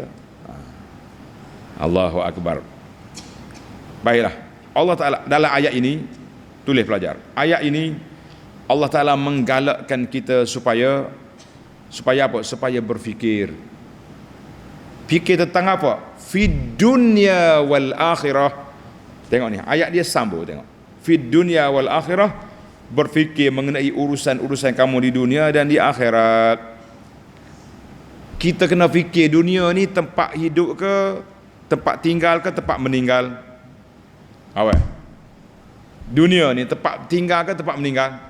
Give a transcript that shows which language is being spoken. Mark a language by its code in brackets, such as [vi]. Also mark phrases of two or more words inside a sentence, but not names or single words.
[ar] Allahu Akbar. [ms] Baiklah. Allah Ta'ala dalam ayat ini, tulis pelajar. Ayat ini Allah Ta'ala menggalakkan kita supaya apa? Supaya berfikir. Fikir tentang apa? [ar] Fid dunya wal akhirah. [ms] Tengok ni, ayat dia sambung tengok. [ar] Fid dunya wal akhirah, [ms] berfikir mengenai urusan-urusan kamu di dunia dan di akhirat. Kita kena fikir dunia ni tempat hidup ke, tempat tinggal ke, tempat meninggal. Awak. Dunia ni tempat tinggal ke tempat meninggal?